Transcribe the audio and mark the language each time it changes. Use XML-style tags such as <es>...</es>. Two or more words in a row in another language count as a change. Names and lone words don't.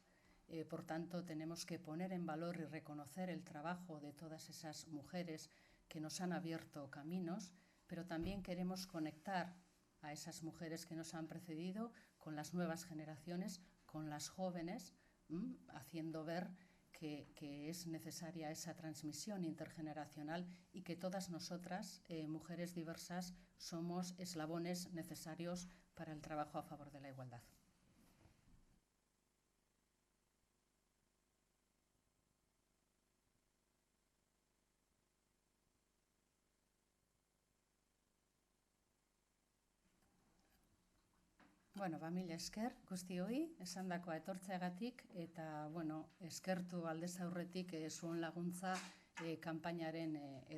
<es>Por tanto, tenemos que poner en valor y reconocer el trabajo de todas esas mujeres que nos han abierto caminos, pero también queremos conectar a esas mujeres que nos han precedido con las nuevas generaciones, con las jóvenes, haciendo ver que es necesaria esa transmisión intergeneracional y que todas nosotras, mujeres diversas, somos eslabones necesarios para el trabajo a favor de la igualdad.</es> <eu>Mila esker guztioi esandakoa etortzeagatik eta eskertu aldez aurretik zuen laguntza kanpainaren edapenean.</eu>